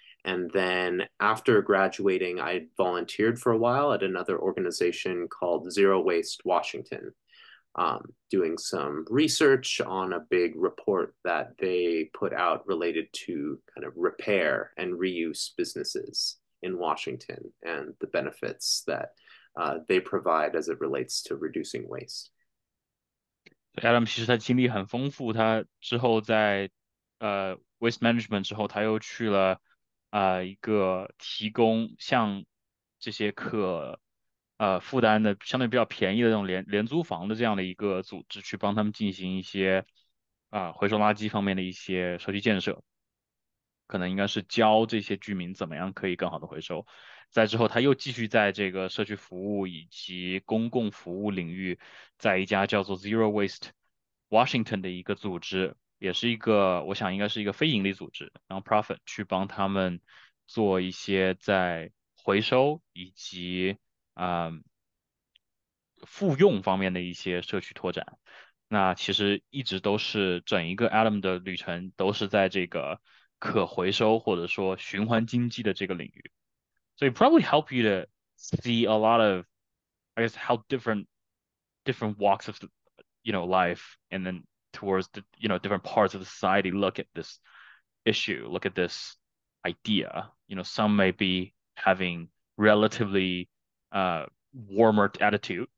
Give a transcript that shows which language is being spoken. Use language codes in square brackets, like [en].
[en] And then after graduating, I volunteered for a while at another organization called Zero Waste Washington, doing some research on a big report that they put out related to kind of repair and reuse businesses in Washington and the benefits that they provide as it relates to reducing waste. [zh] Adam 其实他经历很丰富，他之后在waste management 之后，他又去了一个提供像这些负担的相对比较便宜的这种廉租房的这样的一个组织，去帮他们进行一些回收垃圾方面的一些社区建设。可能应该是教这些居民怎么样可以更好的回收。在之后，他又继续在这个社区服务以及公共服务领域，在一家叫做 Zero Waste Washington 的一个组织，也是一个我想应该是一个非盈利组织，non-profit 去帮他们做一些在回收以及复用方面的一些社区拓展。那其实一直都是整一个 Adam 的旅程都是在这个可回收或者说循环经济的这个领域。 [en] So it probably help you to see a lot of, I guess, how different walks of life, and then towards the different parts of the society look at this issue, look at this idea. Some may be having relatively warmer attitude.